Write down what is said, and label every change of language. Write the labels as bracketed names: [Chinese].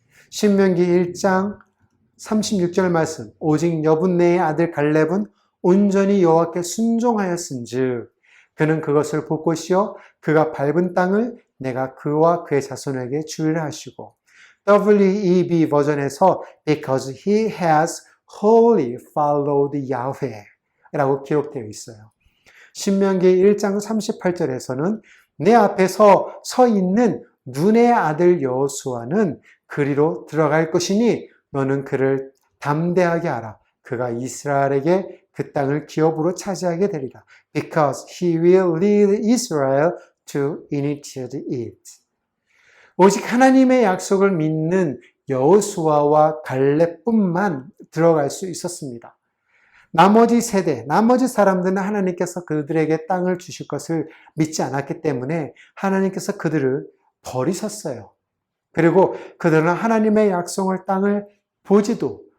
[Korean] 신명기 1장 36절 말씀 오직 여분네의 아들 갈렙은 온전히 여호와께 순종하였은즉 그는 그것을 볼 것이요 그가 밟은 땅을 내가 그와 그의 자손에게 주리라 하시고 WEB 버전에서 [English] because he has wholly followed Yahweh [Korean] 라고 기록되어 있어요. 신명기 1장 38절에서는 내 앞에서 서 있는 눈의 아들 여호수아는 그리로 들어갈 것이니 너는 그를 담대하게 하라. 그가 이스라엘에게 그 땅을 기업으로 차지하게 되리라. [English] Because he will lead Israel to inherit it. [Korean] 오직 하나님의 약속을 믿는 여호수아와 갈렙뿐만 들어갈 수 있었습니다. 나머지 세대, 나머지 사람들은 하나님께서 그들에게 땅을 주실 것을 믿지 않았기 때문에 하나님께서 그들을 버리셨어요. 그리고 그들은 하나님의 약속을 땅을 보지도